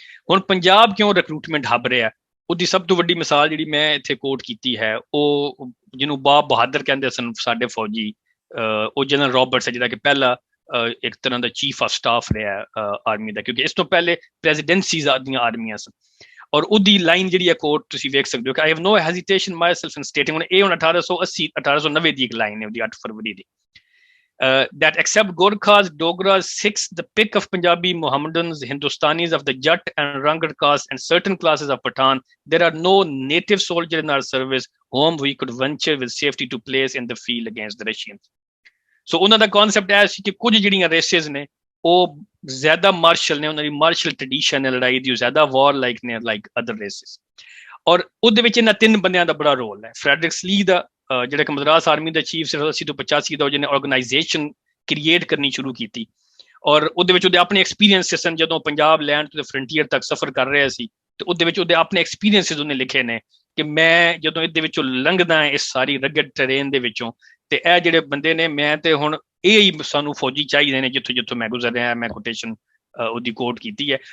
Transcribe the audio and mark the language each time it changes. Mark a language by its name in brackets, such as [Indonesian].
[Punjabi] ਹੁਣ ਪੰਜਾਬ ਕਿਉਂ ਰਿਕਰੂਟਮੈਂਟ ਹੱਬ ਰਿਹਾ, ਉਹਦੀ ਸਭ ਤੋਂ ਵੱਡੀ ਮਿਸਾਲ ਜਿਹੜੀ ਮੈਂ ਇੱਥੇ ਕੋਟ ਕੀਤੀ ਹੈ, ਉਹ ਜਿਹਨੂੰ ਬਾਬ ਬਹਾਦਰ ਕਹਿੰਦੇ ਸਨ ਸਾਡੇ ਫੌਜੀ, ਉਹ ਜਨਰਲ ਰਾਬਰਟਸ ਹੈ ਜਿਹੜਾ ਕਿ ਪਹਿਲਾ ਇੱਕ ਤਰ੍ਹਾਂ ਦਾ ਚੀਫ ਆਫ ਸਟਾਫ ਰਿਹਾ ਆਰਮੀ ਦਾ, ਕਿਉਂਕਿ ਇਸ ਤੋਂ ਪਹਿਲੇ ਪ੍ਰੈਜ਼ੀਡੈਂਸੀਜ਼ ਦੀਆਂ ਆਰਮੀਆਂ ਸਨ। ਔਰ ਉਹਦੀ ਲਾਈਨ ਜਿਹੜੀ ਹੈ ਕੋਟ ਤੁਸੀਂ ਵੇਖ ਸਕਦੇ ਹੋ ਕਿ [English] I have no hesitation myself in stating, [Punjabi] ਹੁਣ ਇਹ ਹੁਣ 1890 ਦੀ ਇੱਕ ਲਾਈਨ ਹੈ ਉਹਦੀ 8 ਫਰਵਰੀ ਦੀ, [English] that except Gorkhas, Dogras, Sikhs, the pick of Punjabi, Mohammedans, Hindustanis of the Jat and Rangar caste and certain classes of Pathan, there are no native soldiers in our service whom we could venture with safety to place in the field against the Russians. [Punjabi] So ਉਹਨਾਂ ਦਾ concept ਹੈ ਸੀ ਕਿ ਕੁਝ ਜਿਹੜੀਆਂ races ਨੇ ਉਹ ਜ਼ਿਆਦਾ martial ਨੇ, ਉਹਨਾਂ ਦੀ ਮਾਰਸ਼ਲ ਟ੍ਰੈਡੀਸ਼ਨ ਹੈ ਲੜਾਈ ਦੀ, ਉਹ ਜ਼ਿਆਦਾ ਵਾਰ ਲਾਈਕ ਨੇ ਲਾਈਕ ਅਦਰ ਰੇਸਿਸ। ਔਰ ਉਹਦੇ ਵਿੱਚ ਇਹਨਾਂ 3 ਬੰਦਿਆਂ ਦਾ ਬੜਾ ਰੋਲ ਹੈ। ਫਰੈਡਰਿਕ ਸਲੀ ਦਾ ਜਿਹੜਾ ਕਿ ਮਦਰਾਸ ਆਰਮੀ ਦਾ ਚੀਫ ਸੀ 80 ਤੋਂ 85 ਦਾ, ਜਿਹਨੇ ਆਰਗੇਨਾਈਜੇਸ਼ਨ ਕ੍ਰੀਏਟ ਕਰਨੀ ਸ਼ੁਰੂ ਕੀਤੀ ਔਰ ਉਹਦੇ ਵਿੱਚ ਉਹਦੇ ਆਪਣੇ ਐਕਸਪੀਰੀਅੰਸਿਸ ਸਨ ਜਦੋਂ ਪੰਜਾਬ ਲੈਂਡ ਤੋਂ ਫਰੰਟੀਅਰ ਤੱਕ ਸਫ਼ਰ ਕਰ ਰਿਹਾ ਸੀ, ਤੇ ਉਹਦੇ ਵਿੱਚ ਉਹਦੇ ਆਪਣੇ ਐਕਸਪੀਰੀਅੰਸਿਸ ਉਹਨੇ ਲਿਖੇ ਨੇ ਕਿ ਮੈਂ ਜਦੋਂ ਇਹਦੇ ਵਿੱਚੋਂ ਲੰਘਦਾ ਇਸ ਸਾਰੀ ਰਗਡ ਟਰੇਨ ਦੇ ਵਿੱਚੋਂ, ਤੇ ਇਹ ਜਿਹੜੇ ਬੰਦੇ ਨੇ ਮੈਂ ਤੇ ਹੁਣ ਇਹ ਹੀ ਸਾਨੂੰ ਫੌਜੀ ਚਾਹੀਦੇ ਨੇ ਜਿੱਥੋਂ ਜਿੱਥੋਂ ਮੈਂ ਗੁਜ਼ਰ ਰਿਹਾ, ਮੈਂ ਕੋਟੇਸ਼ਨ ਉਹਦੀ ਕੋਟ ਕੀਤੀ ਹੈ।